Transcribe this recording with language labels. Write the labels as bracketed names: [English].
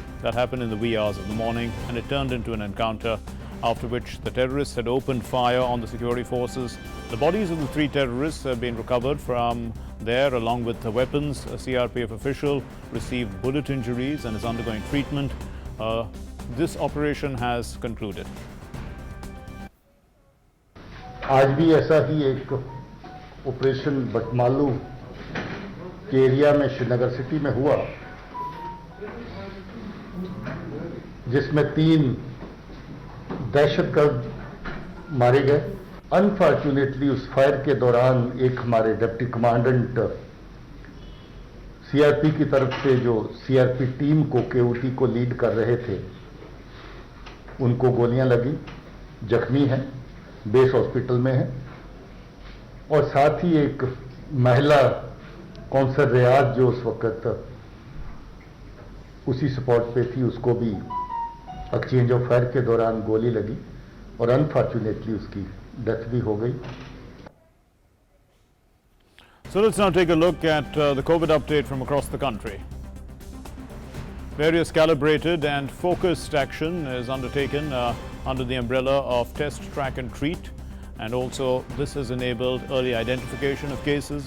[English] That happened in the wee hours of the morning, and it turned into an encounter, after which the terrorists had opened fire on the security forces. The bodies of the 3 terrorists have been recovered from there, along with the weapons. A CRPF official received bullet injuries and is undergoing treatment. This operation has concluded. [Hindi] आज भी ऐसा ही एक operation Batmaloo के area में Srinagar city में हुआ, जिसमें 3 दहशतगर्द मारे गए। अनफॉर्चुनेटली उस फायर के दौरान एक हमारे डिप्टी कमांडेंट सीआरपी की तरफ से जो सीआरपी टीम को केओटी को लीड कर रहे थे, उनको गोलियां लगी, जख्मी हैं, बेस हॉस्पिटल में है। और साथ ही एक महिला कौंसल रियाज जो उस वक्त उसी स्पॉट पे थी, उसको भी एक्सचेंज ऑफ फायर के दौरान गोली लगी और अनफॉर्चुनेटली उसकी डेथ भी हो गई। [English] So let's now take a look at the COVID update from across the country. Various calibrated and focused action is undertaken under the umbrella of test, track and treat. And also this has enabled early identification of cases.